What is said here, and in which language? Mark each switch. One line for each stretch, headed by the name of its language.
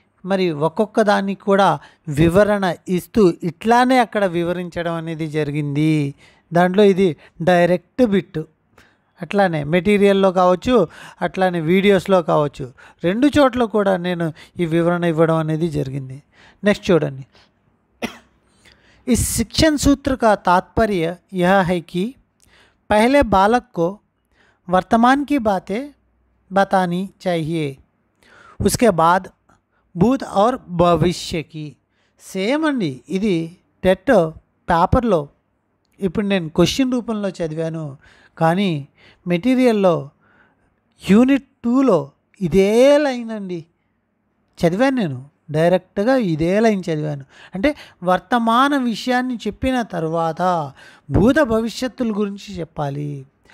Telugu: మరి ఒక్కొక్క దానికి కూడా వివరణ ఇస్తూ ఇట్లానే అక్కడ వివరించడం అనేది జరిగింది. దాంట్లో ఇది డైరెక్ట్ బిట్. అట్లానే మెటీరియల్లో కావచ్చు, అట్లానే వీడియోస్లో కావచ్చు, 2 చోట్ల కూడా నేను ఈ వివరణ ఇవ్వడం అనేది జరిగింది. నెక్స్ట్ చూడండి.
Hindi: इस शिक्षण सूत्र का तात्पर्य यह है कि पहले बालक को वर्तमान की बातें बतानी चाहिए, उसके बाद భూత్ और భవిష్యకి.
Telugu: సేమ్ అండి, ఇది టెట్ పేపర్లో ఇప్పుడు నేను క్వశ్చన్ రూపంలో చదివాను, కానీ మెటీరియల్లో యూనిట్ 2లో ఇదే లైన్ అండి చదివాను. నేను డైరెక్ట్గా ఇదే లైన్ చదివాను. అంటే వర్తమాన విషయాన్ని చెప్పిన తర్వాత భూత భవిష్యత్తుల గురించి చెప్పాలి.